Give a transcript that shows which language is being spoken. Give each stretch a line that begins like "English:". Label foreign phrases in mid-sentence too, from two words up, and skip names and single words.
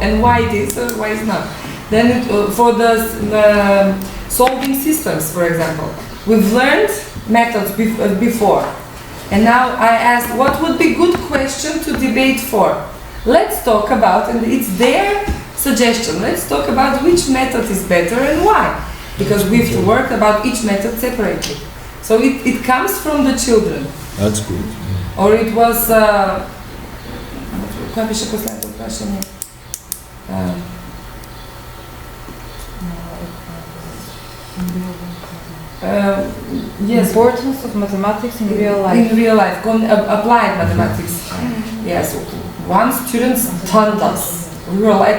English: And why it is or why it's not? Then for the solving systems, for example, we've learned methods before, and now I asked what would be good question to debate for. Let's talk about, and it's their suggestion, let's talk about which method is better and why, because we have to work about each method separately. So it comes from the children. That's good. Or it was
Macedonian: Кое беше последното прашање?
English: Yes. Importance of mathematics in real life. In real life, applied mathematics. Yes. One student stunned us. We were like,